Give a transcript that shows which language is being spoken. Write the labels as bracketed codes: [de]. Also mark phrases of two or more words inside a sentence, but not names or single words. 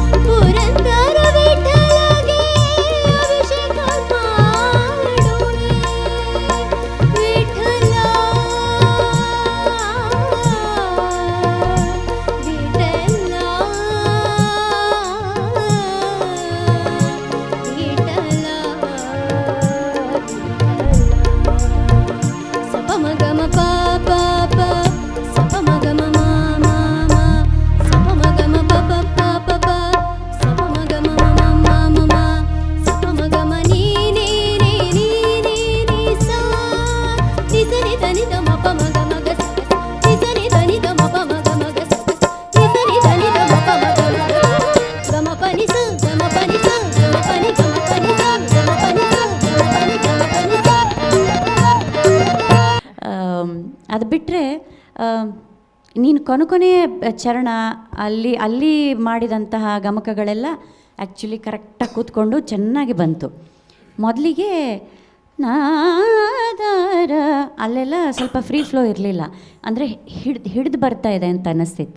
[kn] ಪುರಂದರ ವಿಠಲಗೆ ಅಭಿಷೇಕ ಮಾಡುವೆ, ವಿಠಲ ವಿಠಲ ವಿಠಲ ಸಪ ಮ ಗ ಮ ಪ ಪ ಪ ಸಪ ಮ ಗ ಮ ಮ ಮ ಮ ಸಪ ಮ ಗ ಮ ಪ ಪ ಪ ಪ ಪ ಸಪ ಮ ಗ ಮ ಮ ಮ ಮ ಮ ಸಪ ಮ ಗ ಮ ನೀ ನೀ ನೀ ನೀ ನೀ ನೀ ಸಾ ನಿ ಸ ನಿ ದ ನಿ ದ ಮ ಪ ಮ ಗ ಮ ಗ ಸ ನಿ ಸ ನಿ ದ ನಿ ದ ಮ ಪ ಮ ಗ ಮ ಗ ಸ ನಿ ಸ ನಿ ದ ನಿ ದ ಮ ಪ ಮ ಗ ಮ ಗ ಮ ಪ ನಿ ಸ ಗ ಮ ಪ ನಿ ಸ ಗ ಮ ಪ ನಿ ಗ ಮ ಪ ನಿ ಸ ಗ ಮ ಪ ನಿ ಸ ಗ ಮ ಪ ನಿ ಗ ಮ ಪ ನಿ ಸ. ಅದು ಬಿಟ್ಟರೆ ನೀನು ಕೊನೆಯ ಚರಣ ಅಲ್ಲಿ ಮಾಡಿದಂತಹ ಗಮಕಗಳೆಲ್ಲ ಆ್ಯಕ್ಚುಲಿ ಕರೆಕ್ಟಾಗಿ ಕೂತ್ಕೊಂಡು ಚೆನ್ನಾಗಿ ಬಂತು. ಮೊದಲಿಗೆ ನಾದಾರ ಅಲ್ಲೆಲ್ಲ ಸ್ವಲ್ಪ [en] free flow [kn] ಇರಲಿಲ್ಲ, ಅಂದರೆ ಹಿಡಿದು ಬರ್ತಾ ಇದೆ ಅಂತ ಅನ್ನಿಸ್ತಿತ್ತು.